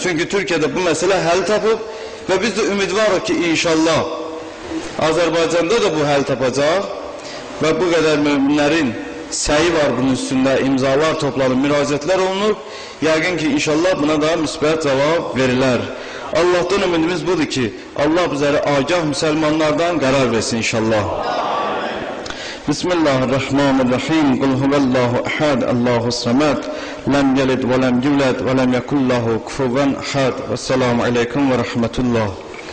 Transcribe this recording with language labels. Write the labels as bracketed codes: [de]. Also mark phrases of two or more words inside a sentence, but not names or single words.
[az] Çünki Türkiyədə bu məsələ həll tapıb və biz də ümidvarıq ki, inşallah Azərbaycanda da bu həll tapacaq və bu qədər möminlərin səyi var bunun üstündə, imzalar toplanıb, müraciətlər olunur. Yəqin ki, inşallah buna da müsbət cavab verilər. Allah'tan ümidimiz budur ki, Allah bizlərə agah müsəlmanlardan qərar versin inşallah. [ar] بسم الله الرحمن الرحيم. قل هو الله أحد الله الصمد, لم يلد ولم يولد ولم يكن له كفوا أحد. والسلام عليكم ورحمة الله.